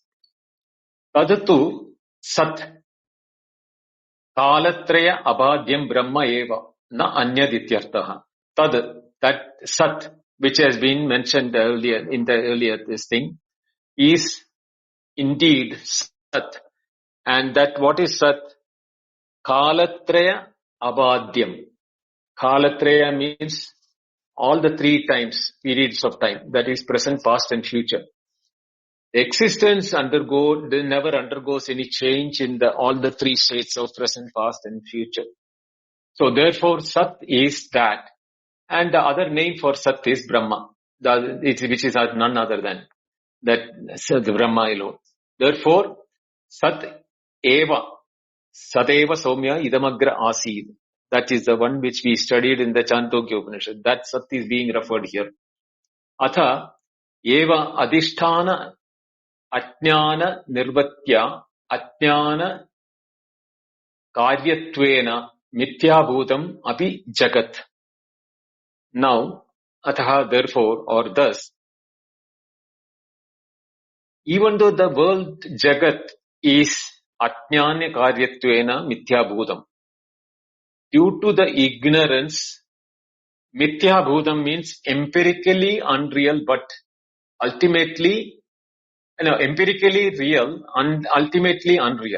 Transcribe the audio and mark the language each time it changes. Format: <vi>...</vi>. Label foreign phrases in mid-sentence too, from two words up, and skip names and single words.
<sa>Tadatu Sat Kalatraya Abhadyam Brahma Eva Na Anyadityartaha.</sa> <en>That Sat, which has been mentioned earlier in the earlier this thing, is indeed Sat. And that what is Sat?</en> <sa>Kalatraya Abhadyam.</sa> <en>Kalatraya means all the three times, periods of time, that is present, past and future. Existence never undergoes any change in all the three states of present, past and future. So therefore Sat is that. And the other name for Sat is Brahma, which is none other than that the Brahma alone.</en> <sa>Therefore Sat Eva, Sateva Somya Idamagra Asid.</sa> <en>That is the one which we studied in the Chandogya Upanishad. That Sat is being referred here.</en> <sa>Atha Eva Adhisthana Ajnana Nirvatya Ajnana Karyatvena Mithyabhutam Api Jagat.</sa> <en>Now, Ataha therefore, or thus, even though the world Jagat is</en> <sa>Ajnana Karyatvena Mithyabhutam,</sa> <en>due to the ignorance, Mithyabhutam means empirically unreal, but ultimately, empirically real and ultimately unreal.</en>